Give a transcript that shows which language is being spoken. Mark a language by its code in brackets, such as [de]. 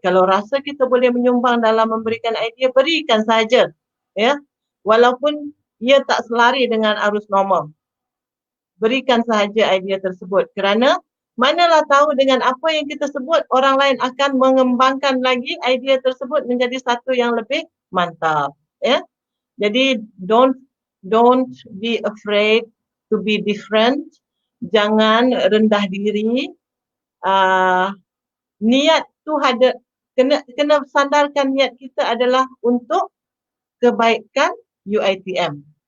[ms] Kalau rasa kita boleh menyumbang dalam memberikan idea, berikan saja. Ya. Walaupun ia tak selari dengan arus normal. Berikan sahaja idea tersebut. Kerana manalah tahu dengan apa yang kita sebut, orang lain akan mengembangkan lagi idea tersebut menjadi satu yang lebih mantap. Ya. [en] Jadi don't be afraid to be different. [ms] jangan rendah diri. Niat tu ada, kena sandarkan niat kita adalah untuk kebaikan UiTM.